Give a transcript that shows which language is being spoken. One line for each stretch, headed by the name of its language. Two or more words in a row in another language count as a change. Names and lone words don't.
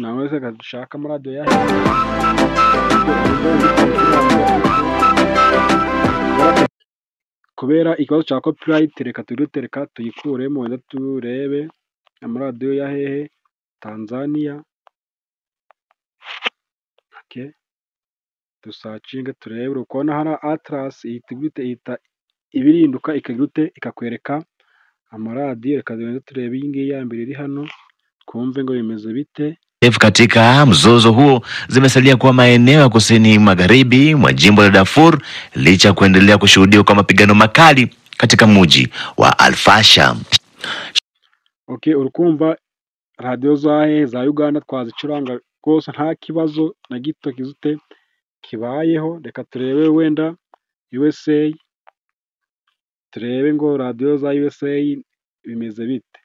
Kinyarwanda: Nawe wese agashaka amaradiyo yahe kubera ikibazo cya copyright, reka tuyikuremo wenda turebe amaradiyo ya hehe Tanzania, okay. Dusacinge turebe, uri kubona hari Atlas ihita ibirinduka ikakwereka amaradiyo. Reka turebe iyi ngiyi ya mbere iri hano twumve ngo bimeze bite.
Swahili: Katika mzozo huo zimesalia kuwa maeneo ya kusini magharibi mwa jimbo la Darfur licha kuendelea kushuhudiwa kwa mapigano makali katika mji wa Al-Fasher.
Kinyarwanda: Okay, urukumva radio za Uganda twazicuranga rwose nta kibazo na gito kizute kibayeho. Reka turebe wenda USA, turebe ngo radio za USA bimeze bite.